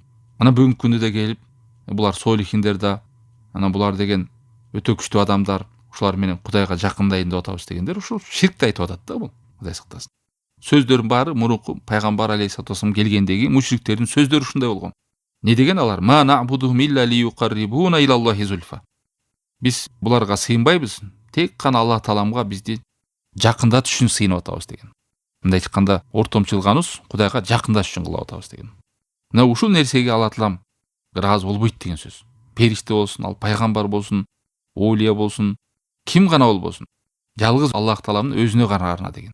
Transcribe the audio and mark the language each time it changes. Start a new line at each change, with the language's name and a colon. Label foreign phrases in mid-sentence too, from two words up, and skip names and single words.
Kyrgyz: Ана бүгүнкү күндө да келип, булар солихиндер да, ана булар деген өтө күчтүү адамдар, ушулар менен Кудайга жакындайын деп атабыз дегендер ушул ширкти айтып атат да бул. Кудай сактасын. Сөздөрүн баары мурунку пайгамбар
Arabic: алейхиссалату вассалам
Kyrgyz: келгендеги мушриктердин сөздөрү ушундай болгон. Не деген алар?
Arabic: ما نعبدهم إلا ليقربونا إلى الله زلفى.
Kyrgyz: Биз буларга сыйынбайбыз, тек гана Аллах тааламга бизди жакындатыш үчүн сыйынып атабыз деген. Мындай айтканда, ортомчулганыбыз Кудайга жакындаш үчүн кылып атабыз деген. Мына ушул нерсеге Алла таалам ыраазы болбойт деген сөз. Периште болсун, ал пайгамбар болсун, оулия болсун, ким гана болбосун, жалгыз Аллах тааламдын өзүнө гана арна деген.